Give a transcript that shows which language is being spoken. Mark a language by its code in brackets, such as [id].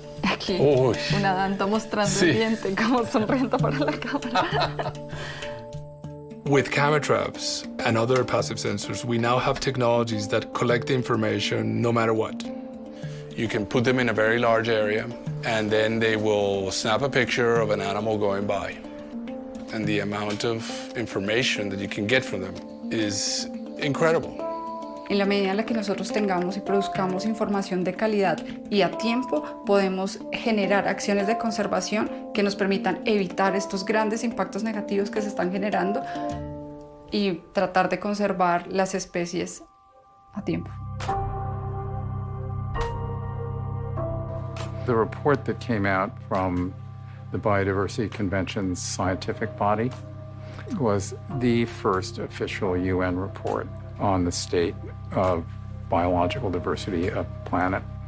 [es] Aquí, una danta mostrando el diente, como sonriendo para la cámara. [en] With camera traps and other passive sensors, we now have technologies that collect information no matter what. You can put them in a very large area, and then they will snap a picture of an animal going by. And the amount of information that you can get from them is incredible. [es] En la medida en la que nosotros tengamos y produzcamos información de calidad y a tiempo, podemos generar acciones de conservación que nos permitan evitar estos grandes impactos negativos que se están generando y tratar de conservar las especies a tiempo. [en] The report that came out from the Biodiversity Convention's scientific body was the first official UN report on the state of biological diversity of the planet.